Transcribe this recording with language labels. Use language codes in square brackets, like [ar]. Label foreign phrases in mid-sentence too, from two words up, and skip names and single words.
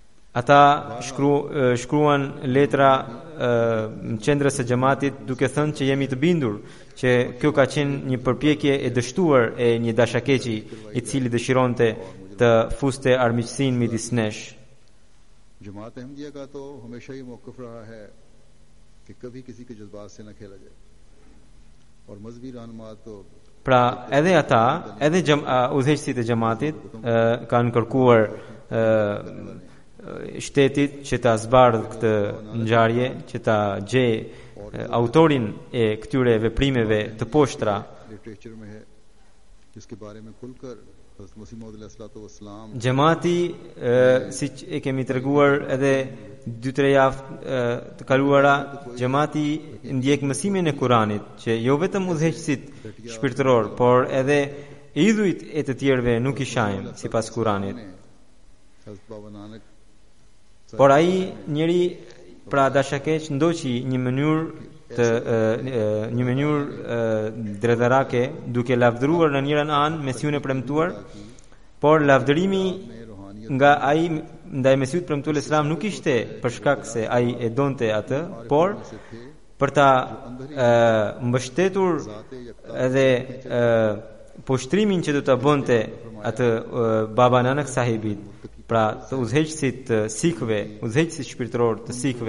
[sq] ata shkruan letra në qendrës së xhamatit duke thënë që jemi të bindur që kjo ka qenë një përpjekje e dështuar e një dashakeqi i cili dëshironte të fuste armiqësinë midis nesh. [ur] جماعت احمدیہ کا تو ہمیشہ ہی موقف رہا ہے کہ کبھی کسی کے جذبات سے نہ کھیلا جائے اور مذہبی رہنما تو [sq] pra edhe ata edhe udhëheqësit e xhamatit kanë kërkuar shtetit që ta zbardhë këtë ngjarje, që ta gjej autorin e këtyre veprimeve të poshtra. [ur] لٹریچر میں ہے جس کے بارے میں کھل کر حضرت مسیح موعود علیہ السلام [sq] Xhamati, siç e kemi treguar edhe 2-3 javë të kaluara, xhamati ndjek mësimin e Kuranit, që jo vetëm udhëheqësit shpirtëror, por edhe idhujt e të tjerëve nuk i shajnë sipas Kuranit. [ur] हज़रत बाबा नानक [sq] Por ai njeri pra dashakeq ndoqi një mënyrë dredharake duke lavdëruar në njërin anë Mesiun e premtuar, por lavdërimi nga ai ndaj Mesiut premtuar Islam nuk ishte për shkak se ai e donte atë, por për ta mbështetur edhe poshtrimin që do ta bënte atë Baba Nanak sahibit, pra të udhëheqësit të sikëve, udhëheqësit shpirtëror të sikëve.